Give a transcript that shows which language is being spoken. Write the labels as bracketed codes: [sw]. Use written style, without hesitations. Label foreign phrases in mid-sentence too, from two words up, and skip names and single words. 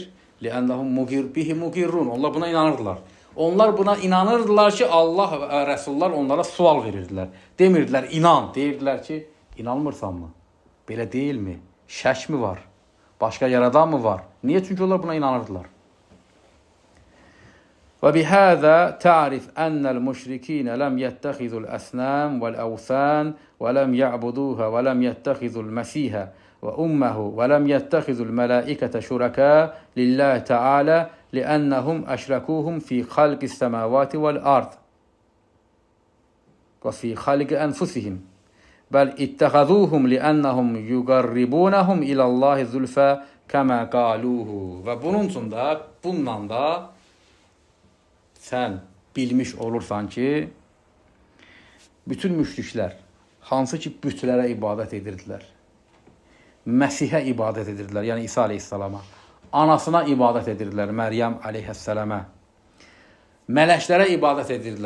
[ar] لأنهم به مقرون. [az] Onlar buna inanırdılar. Onlar buna inanırdılar ki, Allah və Rəsullar onlara sual verirdilər. Demirdilər, inan. Deyirdilər ki, inanmırsanmı? Belə deyilmi? Şək mi var? Başqa yaradan mı var? Niyə? Çünki onlar buna inanırdılar. [ar] وبهذا تعرف أن المشركين لم يتخذوا الأصنام والأوثان ولم يعبدوها ولم يتخذوا المسيح وأمه ولم يتخذوا الملائكة شركاء لله تعالى لأنهم أشركوهم في خلق السماوات والأرض وفي خلق أنفسهم بل اتخذوهم لأنهم يقربونهم إلى الله زلفى كما قالوه. [az] Və bundan da sən bilmiş olursan ki, bütün müşriklər, hansı ki bütlərə ibadət edirdilər, Məsihə ibadət edirdilər, yəni İsa aleyhissalama, anasına ibadət edirdilər, Məryəm aleyhissalama, mələklərə ibadət edirdilər.